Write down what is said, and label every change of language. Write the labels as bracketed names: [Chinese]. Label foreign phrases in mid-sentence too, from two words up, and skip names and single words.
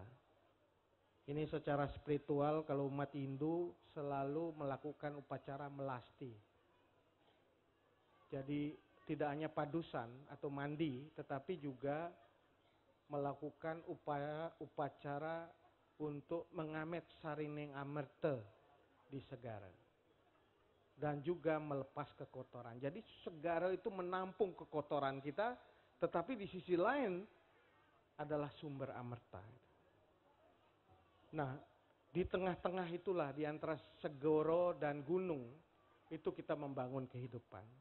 [Indonesian] Ini secara spiritual kalau umat Hindu selalu melakukan upacara melasti. Jadi tidak hanya padusan atau mandi, tetapi juga melakukan upacara untuk mengamet sarineng amerta di segara. Dan juga melepas kekotoran. Jadi segara itu menampung kekotoran kita, tetapi di sisi lain adalah sumber amerta. Nah, di tengah-tengah itulah, di antara segoro dan gunung, itu kita membangun kehidupan.